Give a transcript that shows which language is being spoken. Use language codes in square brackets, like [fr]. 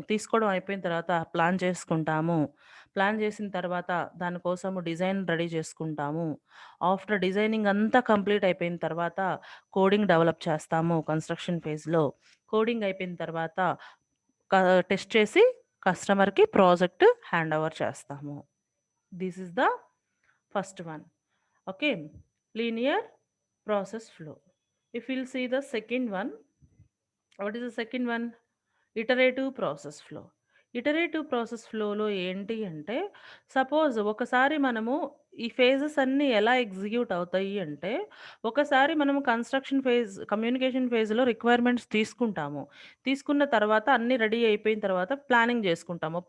[te] తీసుకోవడం అయిపోయిన తర్వాత ప్లాన్ చేసుకుంటాము. ప్లాన్ చేసిన తర్వాత దానికోసము డిజైన్ రెడీ చేసుకుంటాము. ఆఫ్టర్ డిజైనింగ్ అంతా కంప్లీట్ అయిపోయిన తర్వాత కోడింగ్ డెవలప్ చేస్తాము కన్‌స్ట్రక్షన్ ఫేజ్‌లో. కోడింగ్ అయిపోయిన తర్వాత క టెస్ట్ చేసి కస్టమర్‌కి ప్రాజెక్ట్ హ్యాండ్ ఓవర్ చేస్తాము. [en] This is the first one. Okay, linear process flow. If we'll see the second one, what is the second one? Iterative process flow. [te] Iterative process ఫ్లోలో ఏంటి అంటే, సపోజ్ ఒకసారి మనము ఈ ఫేజెస్ అన్నీ ఎలా ఎగ్జిక్యూట్ అవుతాయి అంటే, ఒకసారి మనము కమ్యూనికేషన్ ఫేజ్‌లో రిక్వైర్మెంట్స్ తీసుకుంటాము. తీసుకున్న తర్వాత అన్నీ రెడీ అయిపోయిన తర్వాత ప్లానింగ్ చేసుకుంటాము.